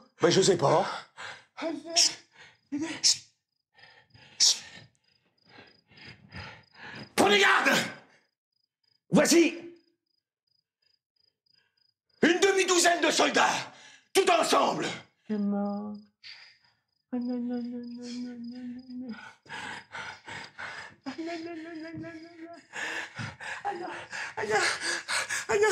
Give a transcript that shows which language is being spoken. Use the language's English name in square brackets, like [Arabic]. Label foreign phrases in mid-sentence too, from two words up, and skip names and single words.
[French] Ben, je sais pas. Prenez garde! Voici une demi-douzaine de soldats, tout ensemble. Comment? Ah non, non, non, non, non, non, non. Ah non, non, non, non, non, non. Ah non, ah non, ah non.